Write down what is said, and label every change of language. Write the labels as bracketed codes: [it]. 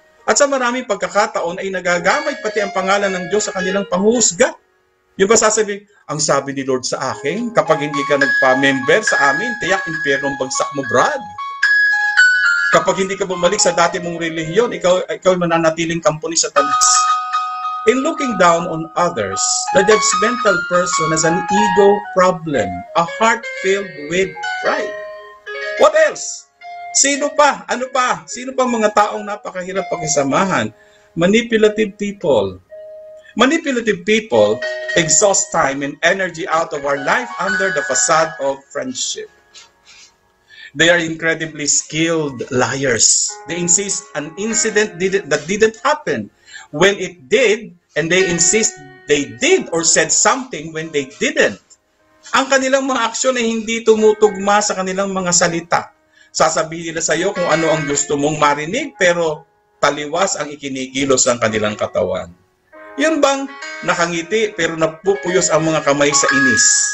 [tl] At sa maraming pagkakataon ay nagagamit pati ang pangalan ng Diyos sa kanilang panghusga. Yung ba sasabihin, ang sabi ni Lord sa akin, kapag hindi ka nagpa-member sa amin, tiyak impyerno ang bagsak mo, Brad. Kapag hindi ka bumalik sa dati mong relihiyon, ikaw ay mananatiling kampo ni Satanas. [en] In looking down on others, the judgmental person has an ego problem, a heart filled with pride. What else? [tl] Sino pa? Ano pa? Sino pa mga taong napakahirap pakisamahan? [en] Manipulative people. Manipulative people exhaust time and energy out of our life under the facade of friendship. They are incredibly skilled liars. They insist an incident that didn't happen when it did, and they insist they did or said something when they didn't. [tl] Ang kanilang mga aksyon ay hindi tumutugma sa kanilang mga salita. Sasabihin nila sa iyo kung ano ang gusto mong marinig, pero taliwas ang ikinikilos ng kanilang katawan. Yun bang nakangiti pero napupuyos ang mga kamay sa inis?